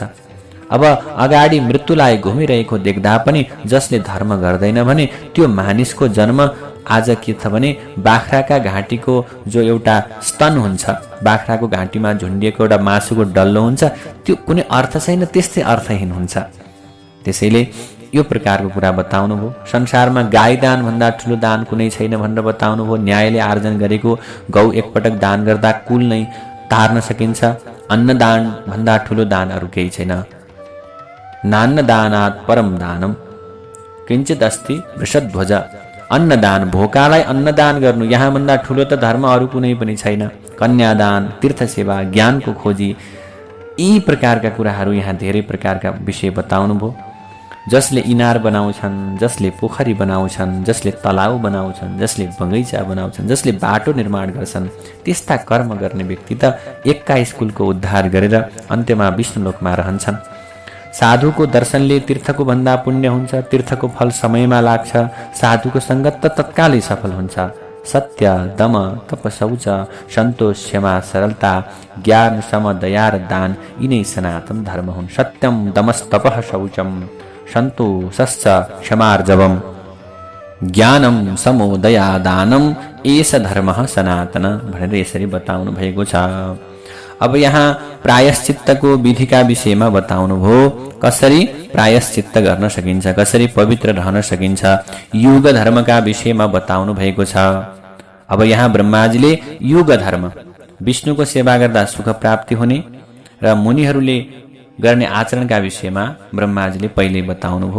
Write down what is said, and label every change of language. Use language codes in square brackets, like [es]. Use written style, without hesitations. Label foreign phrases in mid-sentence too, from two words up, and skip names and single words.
[ne] अब अगाडि मृत्युलाई घुमिरहेको देख्दा पनि जसले धर्म गर्दैन भने त्यो मानिसको जन्म आज के छ भने बाख्राका घाँटीको जो एउटा स्तन हुन्छ, बाख्राको घाँटीमा झुन्डिएको एउटा मासुको डल्लो हुन्छ, त्यो कुनै अर्थ छैन, त्यस्तै अर्थहीन हुन्छ। त्यसैले यो प्रकारको कुरा बताउनु भयो। संसारमा गाई दान भन्दा ठुलो दान कुनै छैन भनेर बताउनु भयो। न्यायले आर्जन गरेको गौ एकपटक दान गर्दा कुल नै तार्न सकिन्छ। अन्नदान भन्दा ठुलो दान अरू केही छैन। [sa] नान्न दानात् परम दानम किञ्चित अस्ति वृषध्वज। [ne] अन्नदान, भोकालाई अन्नदान गर्नु, यहाँभन्दा ठुलो त धर्म अरू कुनै पनि छैन। कन्यादान, तीर्थ सेवा, ज्ञानको खोजी, यी प्रकारका कुराहरू यहाँ धेरै प्रकारका विषय बताउनु भयो। जसले इनार बनाउँछन्, जसले पोखरी बनाउँछन्, जसले तलाउ बनाउँछन्, जसले बगैँचा बनाउँछन्, जसले बाटो निर्माण गर्छन्, त्यस्ता कर्म गर्ने व्यक्ति त 21 कुलको उद्धार गरेर अन्त्यमा विष्णुलोकमा रहन्छन्। साधुको दर्शनले तीर्थको भन्दा पुण्य हुन्छ। तीर्थको फल समयमा लाग्छ। साधुको सङ्गत त तत्कालै सफल हुन्छ। सत्य, दम, तप, शौच, सन्तोष, क्षमा, सरलता, ज्ञान, सम, दया र दान यिनै सनातन धर्म हुन्। [sa] सत्यम, दमस्तपः, शौचम, सन्तोषश्च क्षमार्जवम, ज्ञानम, समो, दया, दानम एष धर्मः सनातन [ne] भनेर यसरी बताउनु भएको छ। अब यहाँ प्रायश्चित्तको विधिका विषयमा बताउनु भयो। कसरी प्रायश्चित्त गर्न सकिन्छ, कसरी पवित्र रहन सकिन्छ, युग धर्मका विषयमा बताउनु भएको छ। अब यहाँ ब्रह्माजीले युग धर्म, विष्णुको सेवा गर्दा सुख प्राप्ति हुने र मुनिहरूले गर्ने आचरणका विषयमा ब्रह्माजीले पहिल्यै बताउनु भयो।